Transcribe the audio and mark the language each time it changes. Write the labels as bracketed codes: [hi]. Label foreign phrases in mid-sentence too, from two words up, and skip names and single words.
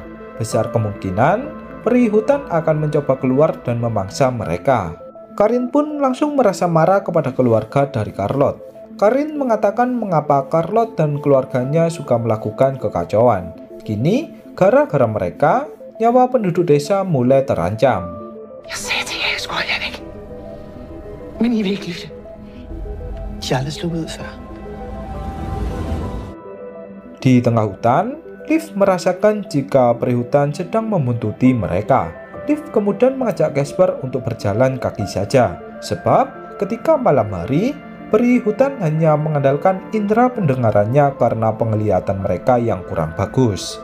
[id] Besar kemungkinan peri hutan akan mencoba keluar dan memangsa mereka. Karin pun langsung merasa marah kepada keluarga dari Charlotte. Karin mengatakan mengapa Charlotte dan keluarganya suka melakukan kekacauan. Kini, gara-gara mereka, nyawa penduduk desa mulai terancam. [da] Jeg sagde til jer, jeg skulle holde jer væk. Men I vil ikke lytte. De er aldrig sluppet ud før. [id] Di tengah hutan, Liv merasakan jika peri hutan sedang membuntuti mereka. Liv kemudian mengajak Casper untuk berjalan kaki saja. Sebab ketika malam hari, peri hutan hanya mengandalkan indera pendengarannya karena penglihatan mereka yang kurang bagus.